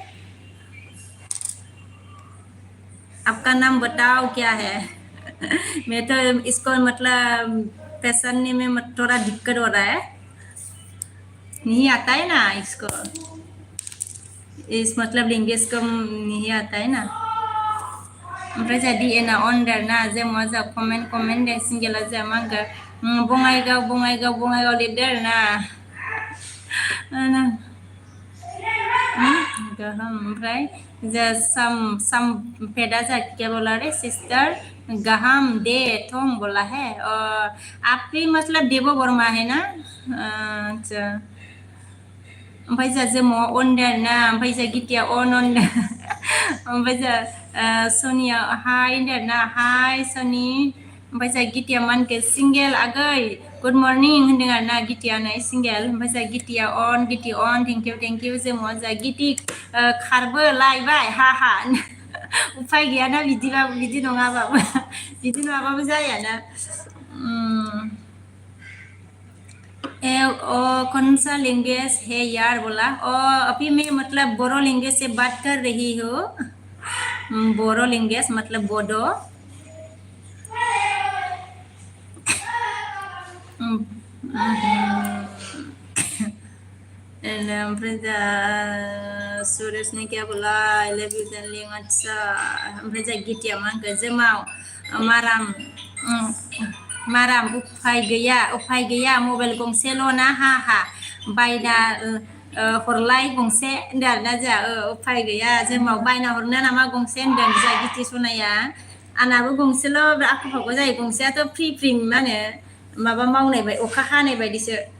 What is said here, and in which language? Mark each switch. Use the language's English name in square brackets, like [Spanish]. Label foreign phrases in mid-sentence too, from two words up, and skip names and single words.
[Hindi] आपका नाम बताओ क्या है मैं तो इसको मतलब पहचानने में थोड़ा दिक्कत हो रहा है नहीं आता है ना इसको इस मतलब लैंग्वेज को नहीं आता है ना [Bodo] ओमफ्राय जा डिएनआ अनदार ना जे मा जा कमेन्ट दे सिंगेला जा मा होनखो बङाइगाव लिरदो आरोना गाहाम ओमफ्राय जा साम पेदा जा [Hindi] क्या बोला रे सिस्टर [Bodo] गाहाम दे थोम [Hindi] बोला है आप भी मतलब देवो वर्मा है ना अच्छा [Bodo] ओमफ्राय जा जोमाव अनदार ना ओमफ्राय जा गितिया अन ओमफ्राय जा सनिया हाय होनदों ना हाय सनि ओमफ्राय जा गितिया मानखो सिंगेल आगै [English] good morning [Bodo] होनदों आरो ना गितिया नै सिंगेल ओमफ्राय जा गितिया अन [English] thank you [Bodo] जोमाव जा गिति खारबो लायबाय हा उफाय गैयाना बिदिबाबो बिदि नङाबाबो जायाना [Hindi] कौन सा लैंग्वेज है यार बोला अभी मैं मतलब बोरो लैंग्वेज से बात कर रही हूँ बोरो लैंग्वेज मतलब बोडो [Bodo] ओमफ्राय जा [Hindi] सुरेश ने क्या बोला [English] I love you darling [Hindi] अच्छा [Bodo] ओमफ्राय जा गितिया मा होनखो जोमाव माराम उफाय गैया मबाइल गंसेल' ना हा बायना हरलाय गंसे होनदों आरोना जोंहा उफाय गैया जोमाव बायना हरनो नामा गंसे होनदों जोंहा गिथि सनाया आंनाबो गंसेल' आख' फाख' जायो गंसेयाथ' फ्रि मा होनो माबा मावनाय बायदि अखा हानाय बायदिसो